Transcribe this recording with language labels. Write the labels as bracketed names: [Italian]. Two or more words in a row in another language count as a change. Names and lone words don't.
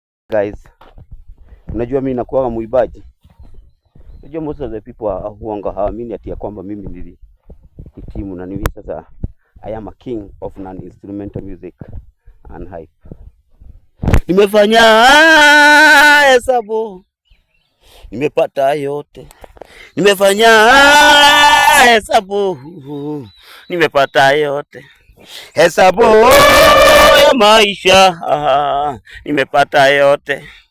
[Swahili] Guys, unajua mimi nakuwa muibaji. Unajua [English] most of the people [Swahili] wa-, huanga hawaamini ati ya kwamba mimi nilihitimu na mimi sasa [English] I am a king of non-instrumental music and hype. [Swahili] Nimefanya hesabu. Nimepata yote. Nimefanya hesabu. Nimepata yote. Hesabu ya maisha. Nimepata yote.